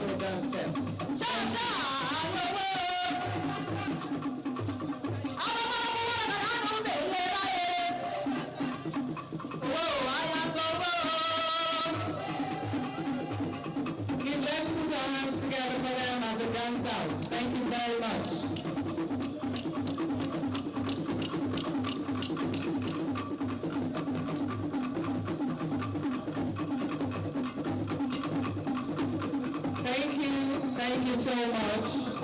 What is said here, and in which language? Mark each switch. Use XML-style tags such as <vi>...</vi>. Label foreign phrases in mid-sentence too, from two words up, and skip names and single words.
<en>Ogun State. Cha-cha, ayowo.</en> <yo>Àwọn ọmọ ọmọ wọn kàdá nù bèèrè láyé.</yo> <en>Whoa, I am the world. Please let's put our hands together for them as a dance out. Thank you very much. Thank you so much.</en>